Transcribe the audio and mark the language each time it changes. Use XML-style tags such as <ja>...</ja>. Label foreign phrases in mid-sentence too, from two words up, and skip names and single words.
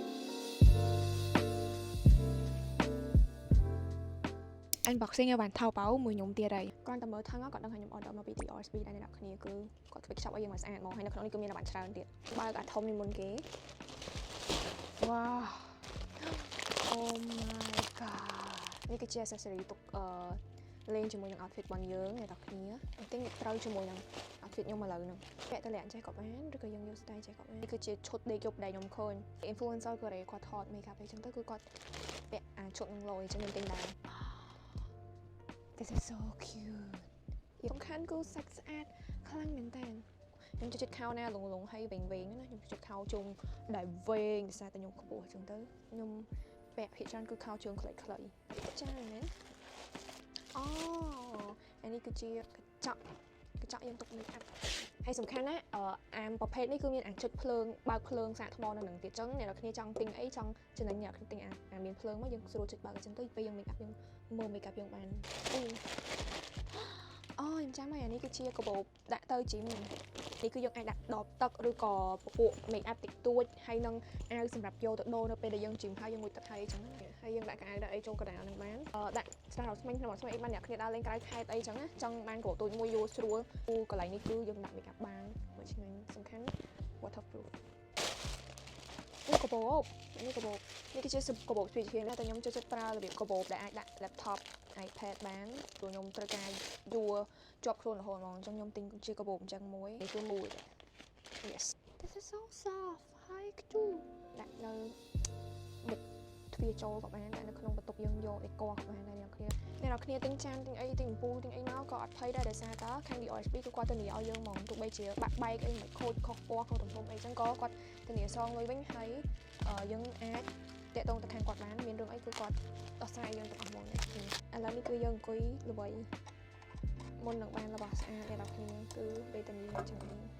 <km>unboxing អីវ៉ាន់ថោប៉ៅមួយខ្ញុំទៀតហើយគ្រាន់តែមើលថឹងគាត់ដឹងថាខ្ញុំ order មកពី DRSB ដែរអ្នកគ្នាគឺគាត់ធ្វើខ្ចប់ឲ្យយើងមកស្អាតមកហើយនៅក្នុងនេះគឺមានអីវ៉ាន់ច្រើនទៀតបើកអាធំនេះមុនគេវ៉ា</km> <en>Oh my god</en> <km>នេះគឺជា accessory ទុកលេងជាមួយនឹង outfit របស់យើងអ្នកគ្នាអញ្ចឹងត្រូវជាមួយនឹង outfit ខ្ញុំឥឡូវហ្នឹងពាក់តលាក់ចេះក៏បានឬក៏យើងយក style ចេះក៏បាននេះគឺជាឈុតដេកយប់ដែលខ្ញុំឃើញ influencer កូរ៉េគាត់ថត makeup អីចឹងទៅគឺគាត់ពាក់អាឈុតនឹងលយអញ្ចឹងខ្ញុំទិញដែរ</km> <en>This is so cute</en> <km>សំខាន់គឺសាច់ស្អាតខ្លាំងមែនតើខ្ញុំចូលចិត្តខោណា លងហើយវែងណាខ្ញុំចូលចិត្តខោជុំដែលវែងដោយសារតែខ្ញុំខ្ពស់អញ្ចឹងទៅខ្ញុំពាក់ភាគច្រើនគឺខោជើងខ្លីៗចាមែនអូអានេះគឺជាកញ្ចក់យើងទុក</km> <en>make up</en> <km>ហើយសំខាន់ណាអាប្រភេទនេះគឺមានអាចុចភ្លើងបើកភ្លើងសាកថ្មនៅនឹងទៀតអញ្ចឹងអ្នកនរគ្នាចង់ទិញអីចង់ចំណេញអ្នកគ្នាទិញអាមានភ្លើងមកយើងស្រួលចុចបើកអញ្ចឹងទៅពេលយើង</km> <en>make up</en> <km>យើងមើល</km> <en>make up</en> <km>យើងបាន អូខ្ញុំចាំហើយអានេះគឺជាកាបូបដាក់ទៅជីមនេះគឺយើងអាចដាក់ដបទឹកឬក៏ពពួក</km> <en>make up</en> <km>តិចតួចហើយនឹងអាវសម្រាប់យកទៅដូរនៅពេលដែលយើងជីមហើយយើងងូតទឹកហើយអញ្ចឹងហើយយើងដាក់កៅអៅដាក់អីចូលកណ្ដាលនឹងបានដាក់ស្រារស្មាញ់ក្នុងស្មាញ់អីបានអ្នកគ្នា ដើរលេងក្រៅខេត្តអីចឹងណាចង់បានកោតូចមួយយល់ស្រួលកន្លែងនេះគឺយើងដាក់</km> <en>make up</en> <km>បានមួយឆ្ងាញ់សំខាន់ waterproof នេះកាបូបនេះគឺជាកាបូបស្ពីជាងតែខ្ញុំចូលចិត្តប្រើរបៀបកាបូបដែល អាចដាក់ laptop iPad បានព្រោះខ្ញុំត្រូវការយួរជាប់ខ្លួនរហូតហ្មងអញ្ចឹងខ្ញុំទិញជាកាបូបអញ្ចឹងមួយនេះគឺមួយ</km> <en>Yes this is so soft</en> <km>ហើយ ខ្ជូដាក់នៅមុខទ្វារចូលក៏បានដាក់នៅក្នុងបន្ទប់យើងយកអីកោះក៏បានដែរអ្នកគ្នាទិញចានទិញអីទិញអំពូលទិញអីមកក៏អត់ភ័យដែរដោយសារតើខាង DRSB គឺគាត់ធានាឲ្យយើងហ្មងទោះបីជាបាក់បែកអីមិនខូចខុសពណ៌ខុសទំហំអីចឹងក៏គាត់ធានាសងលុយវិញហើយយើងអាចតាក់ទងទៅខាងគាត់បានមានរឿងអីគឺគាត់ដោះស្រាយយើងទាំងអស់ហ្មងអ្នកគ្នាឥឡូវនេះគឺយើងអង្គុយល្បីមុននឹងបានរបស់ស្អាតអ្នកគ្នាគឺវេទនីចឹងនេះ</km>